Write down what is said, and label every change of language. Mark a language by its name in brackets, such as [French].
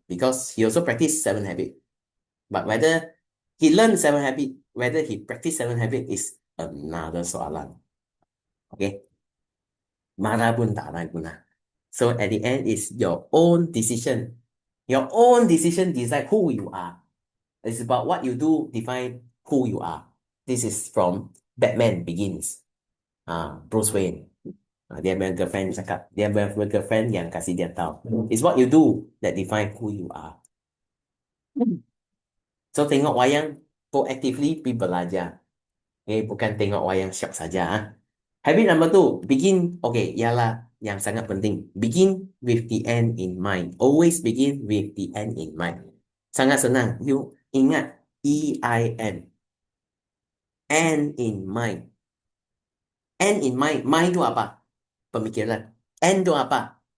[English] Because he also practice 7 habit. But whether he learned 7 habit, whether he practice 7 habit is another soalan. Okay. [Malay] marah pun tak ada guna. [English] So at the end, it's your own decision. Your own decision decide who you are. It's about what you do define who you are. This is from Batman Begins. Bruce Wayne. [Malay] Dia punya girlfriend cakap, dia punya girlfriend yang kasih dia tahu. [English] It's what you do that define who you are. [Malay] So tengok wayang proactively pergi belajar. Okay, bukan tengok wayang syok saja. [English] Habit number 2, begin. [Malay] Okay, ialah yang sangat penting. [English] Begin with the end in mind. Always begin with the end in mind. [Malay] Sangat senang. [English] You ingat EIN. End in mind. End in mind. [Malay] Mind itu apa? Pemikiran. End itu apa?